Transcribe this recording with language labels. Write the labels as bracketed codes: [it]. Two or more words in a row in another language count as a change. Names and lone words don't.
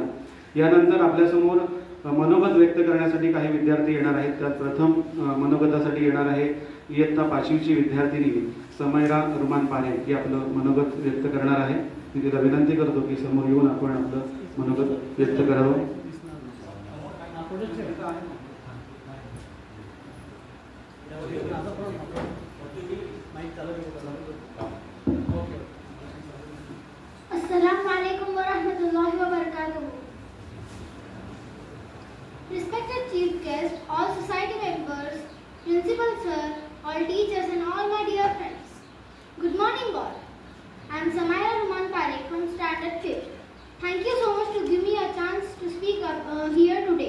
[mr] यानंतर आपल्यासमोर मनोगत व्यक्त करण्यासाठी काही विद्यार्थी येणार आहेत. त्यात प्रथम मनोगतासाठी येणार आहे इयत्ता 5वीची विद्यार्थिनी समयरा रुमान पारे, ही आपलं मनोगत व्यक्त करणार आहे. मी तिला विनंती करतो की समोर येऊन आपण आपलं मनोगत व्यक्त करावं. [ar] السلام عليكم ورحمة الله وبركاته. [en] Respected chief guest, all society members, principal sir, all teachers and all my dear friends. Good morning all. I am Samaya Ruman Parekh from Standard 5th. Thank you so much to give me a chance to speak up here today.